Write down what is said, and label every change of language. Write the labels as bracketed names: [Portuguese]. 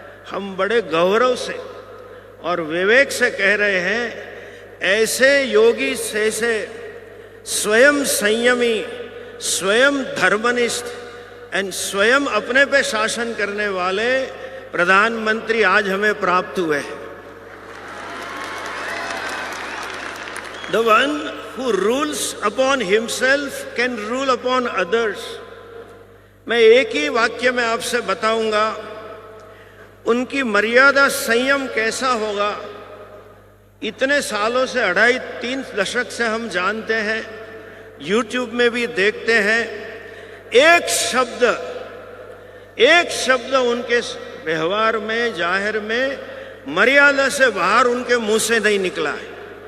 [Hindi] हम बड़े गौरव से और विवेक से कह रहे हैं, ऐसे योगी से स्वयं संयमी, स्वयं धर्मनिष्ठ एंड स्वयं अपने पे शासन करने वाले प्रधानमंत्री आज हमें प्राप्त हुए हैं। [English] The one who rules upon himself can rule upon others. [Hindi] मैं एक ही वाक्य में आपसे बताऊंगा उनकी मर्यादा संयम कैसा होगा। इतने सालों से, 2.5-3 दशक से हम जानते हैं, YouTube में भी देखते हैं, एक शब्द उनके व्यवहार में, जाहिर में मर्यादा से बाहर उनके मुंह से नहीं निकला है।